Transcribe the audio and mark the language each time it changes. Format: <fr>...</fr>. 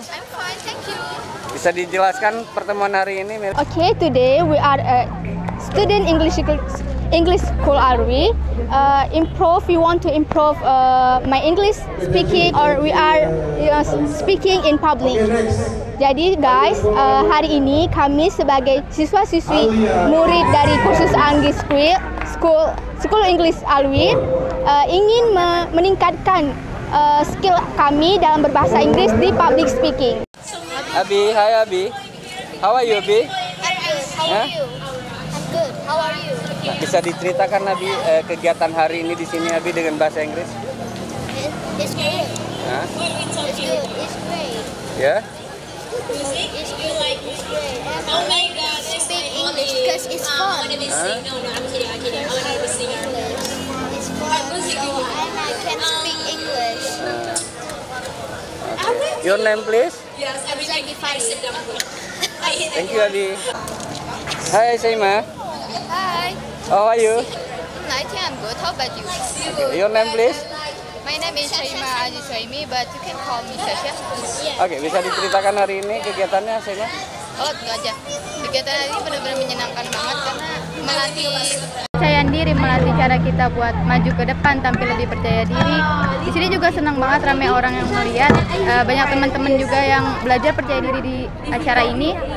<en>I'm fine, thank you.</en> <id>Bisa dijelaskan pertemuan hari ini, Meli?</id> <en>Okay, today we are a student English school are we? We want to improve my English speaking, or we are speaking in public.</en> <id>Jadi guys, hari ini kami sebagai siswa-siswi murid dari kursus Anggis School English Alwi ingin meningkatkan skill kami dalam berbahasa Inggris di public speaking.</id> <en>Abi, hi Abi. How are you, Abi? I'm good. How are you? I'm good. How are you?</en> <id>Bisa diceritakan Abi kegiatan hari ini di sini Abi dengan bahasa Inggris?</id> <en>It's good. Huh? It's good. It's great. Yeah? It's great. Oh my God! Speak English because it's fun. No, I'm kidding. I want to be a singer. It's fun. And I can speak English. Your name please? Yes, everything. Sit down. Thank you Abi. Hi Saima. Hi. How are you? I think I'm good. How about you? Okay. Your name please? My name is Saima Aziz Saimi, but you can call me Sasha.</en> <id>Oke, bisa diceritakan hari ini kegiatannya Saima? Oh, itu aja. Kegiatan hari ini benar-benar menyenangkan banget karena melatih kepercayaan diri, melatih cara kita buat maju ke depan, tampil lebih percaya diri. Di sini juga senang banget ramai orang yang melihat, banyak teman-teman juga yang belajar percaya diri di acara ini.</id>